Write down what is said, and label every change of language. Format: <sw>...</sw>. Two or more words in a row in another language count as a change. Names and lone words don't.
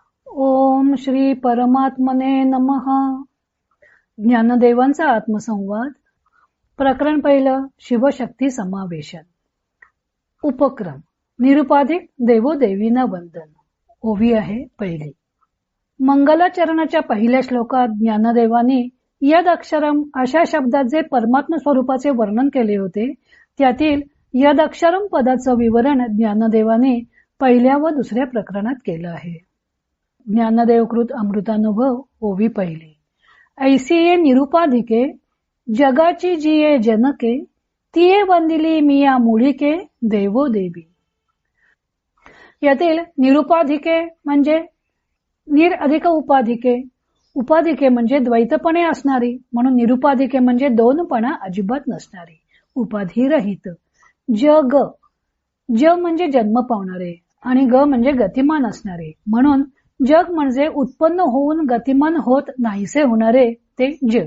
<sa>ओम श्री परमात्मने नमः.</sa> <mr>ज्ञानदेवांचा आत्मसंवाद. प्रकरण पहिलं. शिवशक्ती समावेशन. उपक्रम. निरुपाधिक देवोदेवींना वंदन. ओवी आहे पहिली. मंगलाचरणाच्या पहिल्या श्लोकात ज्ञानदेवांनी</mr> <sa>यद अक्षरम</sa> <mr>अशा शब्दात जे परमात्म स्वरूपाचे वर्णन केले होते त्यातील</mr> <sa>यद अक्षरम</sa> <mr>पदाचं विवरण ज्ञानदेवाने पहिल्या व दुसऱ्या प्रकरणात केलं आहे. ज्ञानदेवकृत अमृतानुभव. ओवी पहिली. ऐसी ये निरुपाधिके जगाची जी ये जनके तिये वंदिली मिया मुळीके देवो देवी. यातील निरुपाधिके म्हणजे निर अधिक उपाधिके. उपाधिके म्हणजे द्वैतपणे असणारी, म्हणून निरुपाधिके म्हणजे दोनपणा अजिबात नसणारी, उपाधिरहित. जग. ज म्हणजे जन्म पावणारे आणि ग म्हणजे गतिमान असणारे, म्हणून जग म्हणजे उत्पन्न होऊन गतिमान होत नाहीसे होणारे ते जग.</mr>